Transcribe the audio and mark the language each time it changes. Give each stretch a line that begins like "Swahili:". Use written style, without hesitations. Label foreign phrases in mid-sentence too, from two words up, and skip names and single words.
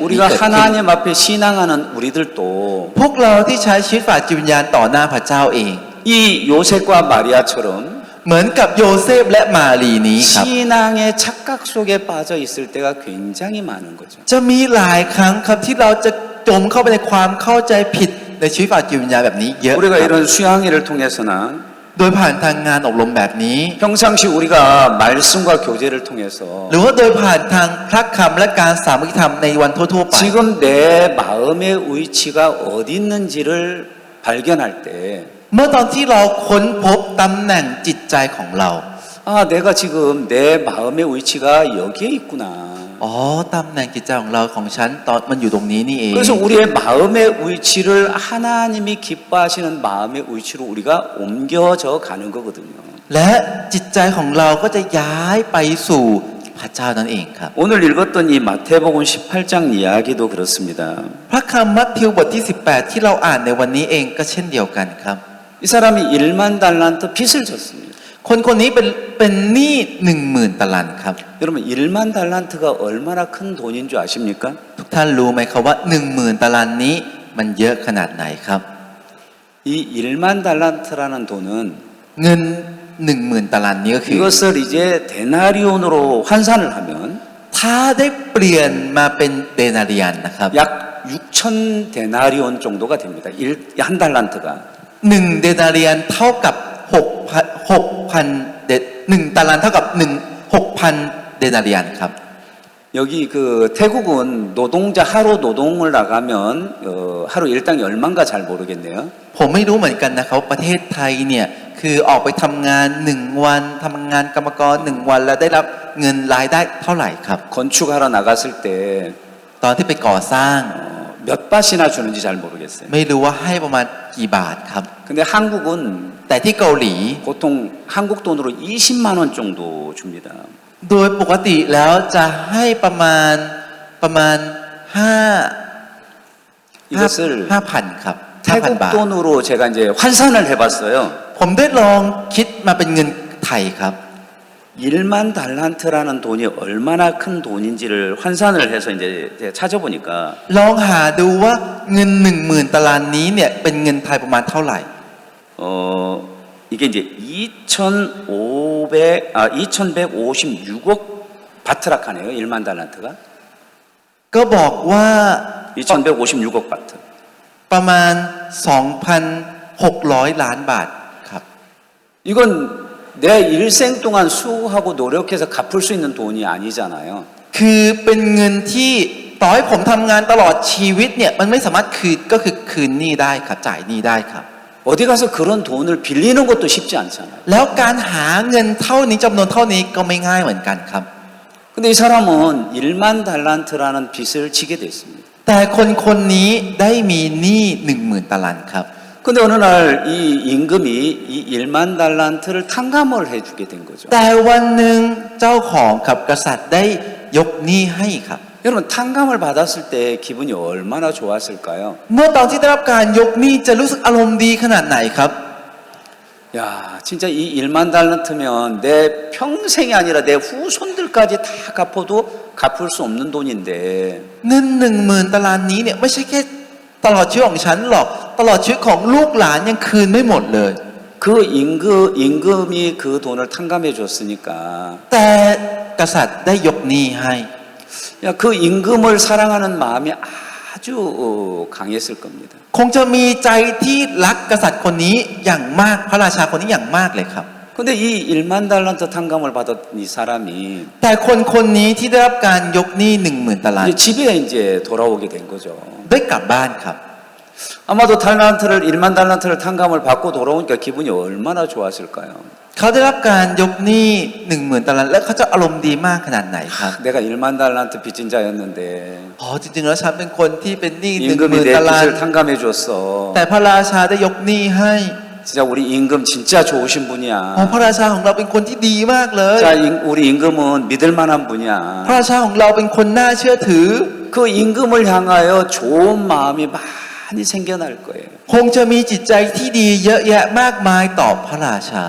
Korean: 우리가
Thai: เกิดขึ้น
Korean: 하나님 앞에 신앙하는 우리들도
Thai: พวกเราที่ใช้ชีวิตฝ่ายจิตวิญญาณต่อหน้าพระเจ้าเอง
Korean: 이 요셉과 마리아처럼
Thai: เหมือนกับโยเซฟและมารีนี้ครับ
Korean: 신앙의 착각 속에 빠져 있을 때가 굉장히 많은 거죠.
Thai: จะมีหลายครั้งครับที่เราจะจมเข้าไปในความเข้าใจผิดในชีวิตฝ่ายจิตวิญญาณแบบนี้เยอะ
Korean: 우리가
Thai: ครับ
Korean: 이런 수양회를 통해서나
Thai: โดยผ่านทางงานอบรมแบบนี้
Korean: 평상시 우리가 말씀과 교제를 통해서
Thai: หรือว่าโดยผ่านทางพระคำและการสามัคคีธรรมในวันทั่วๆไป
Korean: 지금 내 마음의 위치가 어디 있는지를 발견할 때
Thai: เมื่อตอนที่เราค้นพบตำแหน่งจิตใจของเรา
Korean: 아, 내가 지금 내 마음의 위치가 여기에 있구나.
Thai: อ๋อตำแหน่งจิตใจของเราของฉันตอนมันอยู่ตรงนี้นี่เอง
Korean: 그래서 우리의 마음의 위치를 하나님이 기뻐하시는 마음의 위치로 우리가 옮겨져 가는 거거든요.
Thai: และจิตใจของเราก็จะย้ายไปสู่พระเจ้านั่นเองครับ
Korean: 오늘 읽었던 이 마태복음 18장 이야기도 그렇습니다.
Thai: พระคำมัทธิวบทที่ 18 ที่เราอ่านในวันนี้เองก็เช่นเดียวกันครับ
Korean: 이 사람이 1만 달란트 빚을 졌습니다.
Thai: คนคนนี้เป็นหนี้ 10,000 ตะลันครับ
Korean: 여러분 1만 달란트가 얼마나 큰 돈인 줄 아십니까?
Thai: ทุกท่านรู้ไหมครับว่า 10,000 ตะลันนี้มันเยอะขนาดไหนครับ
Korean: 이 1만 달란트라는 돈은
Thai: เงิน 10,000 ตะลันนี้ก็คือ
Korean: 이것을 이제 데나리온으로 환산을 하면
Thai: ถ้าได้เปลี่ยนมาเป็นเดนาเรียนนะครับ
Korean: 약 6천 데나리온 정도가 됩니다. 한 달란트가.
Thai: 1 เดนาเรียนเท่ากับ 6,000 1 ตะลันเท่ากับ 6,000 เดนาเรียนครับ
Korean: 여기 그 태국은 노동자 하루 노동을 나가면 하루 일당이 얼마인가 잘 모르겠네요.
Thai: ผมไม่รู้เหมือนกันนะครับประเทศไทยเนี่ยคือออกไปทำงาน1วันทำงานกรรมกร1วันแล้วได้รับเงินรายได้เท่าไหร่ครับ
Korean: 건축하러 나갔을 때
Thai: ตอนที่ไปก่อสร้าง
Korean: 몇 바트나 주는지 잘 모르겠어요.
Thai: ไม่รู้ว่าให้ประมาณกี่บาทครับ
Korean: 근데 한국은
Thai: แต่ที่เกาหลี
Korean: 보통 한국 돈으로 20만 원 정도 줍니다.
Thai: โดยปกติแล้วจะให้ประมาณ5,000 ครับ
Korean: 태국
Thai: 5,000 บาท
Korean: 돈으로 제가 이제 환산을 해봤어요.
Thai: ผมได้ลองคิดมาเป็นเงินไทยครับ
Korean: 1만 달란트라는 돈이 얼마나 큰 돈인지를 환산을 해서 이제 찾아보니까
Thai: ลองหาดูว่าเงิน 10,000 ตารางนี้เนี่ยเป็นเงินไทยประมาณเท่าไหร่
Korean: 이게 이제 2,156억 바트라카네요. 1만 달란트가
Thai: ก็บอกว่า
Korean: 2,156억 바트.
Thai: ประมาณ 2,600 ล้านบาทครับ
Korean: 이건 내 일생 동안 수고하고 노력해서 갚을 수 있는 돈이 아니잖아요.
Thai: คือเป็นเงินที่ต่อให้ผมทำงานตลอดชีวิตเนี่ยมันไม่สามารถคืนหนี้ได้ครับจ่ายหนี้ได้ครับ
Korean: 어디 가서 그런 돈을 빌리는 것도 쉽지 않잖아요.
Thai: แล้วการหาเงินเท่านี้จำนวนเท่านี้ก็ไม่ง่ายเหมือนกันครับ
Korean: 근데 이 사람은 1만 달란트라는 빚을 지게 됐습니다.
Thai: แต่คนนี้ได้มีหนี้ 10,000 ตารางครับ
Korean: 근데 어느 날 이 임금이 이 1만 달란트를 탕감을 해주게 된 거죠.
Thai: แต่วันหนึ่งเจ้าของครับกษัตริย์ได้ยกหนี้ให้ครับ
Korean: 여러분 탕감을 받았을 때 기분이 얼마나 좋았을까요?
Thai: เมื่อตอนที่ได้รับการยกหนี้จะรู้สึกอารมณ์ดีขนาดไหนครับ
Korean: 야, 진짜 이 1만 달란트면 내 평생이 아니라 내 후손들까지 다 갚아도 갚을 수 없는 돈인데
Thai: เงิน 10,000 ตารางนี้เนี่ยไม่ใช่แค่ตลอดชีวิตของฉันหรอกตลอดชีวิตของลูกหลานยังคืนไม่หมดเลย
Korean: 그 임금이 그 돈을 탕감해 줬으니까
Thai: แต่กษัตริย์ได้ยกหนี้ให้
Korean: 야, 그 임금을 사랑하는 마음이 아주 강했을 겁니다.
Thai: คงจะมีใจที่รักกษัตริย์คนนี้อย่างมากพระราชาคนนี้อย่างมากเลยครับ
Korean: 근데 이 1만 달란트 탕감을 받은 이 사람이
Thai: แต่คนนี้ที่ได้รับการยกหนี้ 10,000 ตาราง
Korean: 이제 집에 이제 돌아오게 된 거죠.
Thai: ได้กลับบ้านครับ
Korean: 아마도 1만 달란트를 탕감을 받고 돌아오니까 기분이 얼마나 좋았을까요?
Thai: เขาได้รับการยกหนี้ 10,000 ตารางและเขาจะอารมณ์ดีมากขนาดไหนครับ
Korean: 내가 1만 달란트 빚진 자였는데
Thai: อ๋อจริงๆแล้วฉันเป็นคนที่เป็นหนี้
Korean: 임금이 내
Thai: 10,000 ตาราง
Korean: 빚을 탕감해 줬어.
Thai: แต่พระราชาได้ยกหนี้ให้
Korean: 진짜 우리 임금 진짜 좋으신
Thai: อ๋อ
Korean: 분이야.
Thai: พระราชาของเราเป็นคนที่ดีมากเลย
Korean: 자, 우리 임금은 믿을 만한
Thai: พระ
Korean: 분이야.
Thai: ราชาของเราเป็นคนน่าเชื่อถือ
Korean: 그 임금을 향하여 좋은 마음이 많이 생겨날 거예요.
Thai: คงจะมีจิตใจที่ดีเยอะแยะมากมายต่อพระราชา